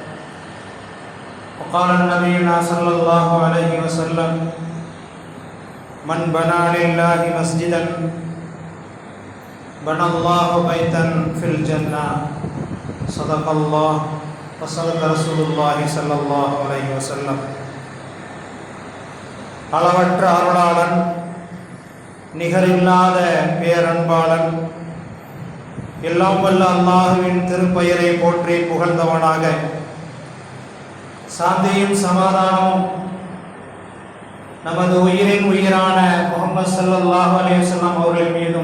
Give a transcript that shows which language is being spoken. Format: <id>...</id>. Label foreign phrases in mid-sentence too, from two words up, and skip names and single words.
<ar>وقال نبينا صلى الله عليه وسلم: من بنى لله مسجدا بنى الله بيتا في الجنة. صدق الله وصدق رسول الله صلى الله عليه وسلم.</ar> <ta>அளவற்ற அருளாளன், நிகரில்லாத பேரன்பாளன், எல்லாம் வல்ல அல்லாஹுவின் திருப்பெயரை போற்றி புகழ்ந்தவனாக சாந்தியும் சமாதானமும் நமது உயிரின் உயிரான முஹம்மது</ta> <ar>صلى الله عليه وسلم</ar> <ta>அவர்கள் மீதும்,</ta>